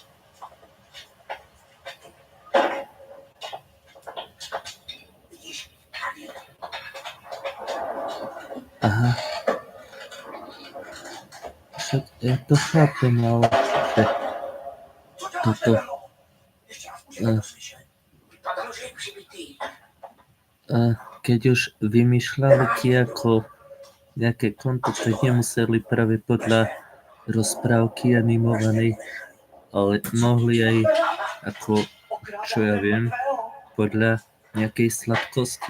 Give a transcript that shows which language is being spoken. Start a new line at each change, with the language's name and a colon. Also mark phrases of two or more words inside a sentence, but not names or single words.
Czech: Vidíš, tady.
Slovak: Aha. Však ja to chápem, ale že
Czech: Co děláš, toto...
Slovak: Nebelo?
Czech: Ještě raz můžeme to slyšet. Vypadalo, že je přibitý.
Slovak: Keď už vymýšľali ti ako nejaké konto, tak nemuseli práve podľa rozprávky animovanej, ale mohli aj ako, čo ja viem, podľa nejakej sladkosti.